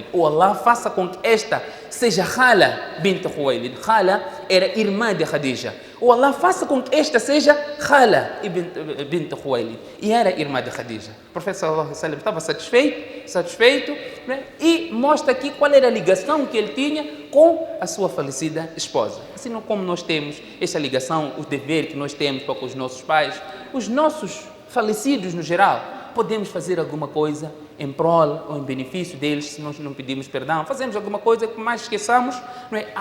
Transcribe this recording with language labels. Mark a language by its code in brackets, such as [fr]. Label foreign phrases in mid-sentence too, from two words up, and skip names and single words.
[pt] Ou Allah faça com que esta seja Khala bint Khuwaylid. Khala era irmã de Khadija. Ou Allah faça com que esta seja Khala bint Khuwaylid. E era irmã de Khadija. O profeta [ar] صلى الله عليه وسلم [pt] estava satisfeito, né? E mostra aqui qual era a ligação que ele tinha com a sua falecida esposa. Assim como nós temos essa ligação, o dever que nós temos para com os nossos pais, os nossos falecidos no geral, podemos fazer alguma coisa em prol ou em benefício deles, se nós não pedimos perdão, fazemos alguma coisa que mais esqueçamos, não é?